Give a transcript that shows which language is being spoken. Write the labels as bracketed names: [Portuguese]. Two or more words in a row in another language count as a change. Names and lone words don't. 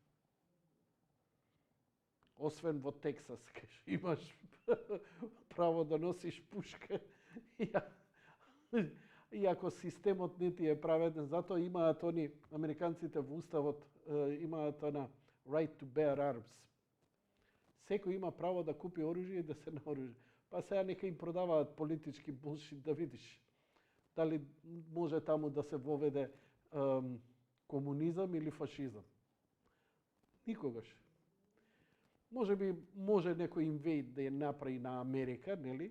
[Macedonian] Освен во Тексас, кај имаш право да носиш пушка. Иако системот не ти е праведен, затоа имаат они американците во уставот, имаат она [English] right to bear arms. [Macedonian] Секој има право да купи оружје и да се наоружи. Па сега нека им продаваат политички булшит да видиш дали може таму да се воведе комунизам или фашизам. Никогаш. Може би може некој инвейд да ја направи на Америка, нели?